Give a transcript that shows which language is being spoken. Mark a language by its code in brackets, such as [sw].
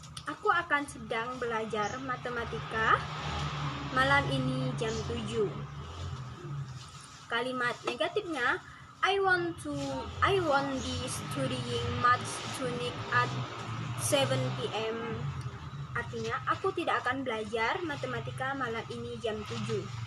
[id] Aku akan sedang belajar matematika malam ini jam 7. Kalimat negatifnya [en] I won't be studying maths tonight at 7 p.m. [id] Artinya, aku tidak akan belajar matematika malam ini jam 7.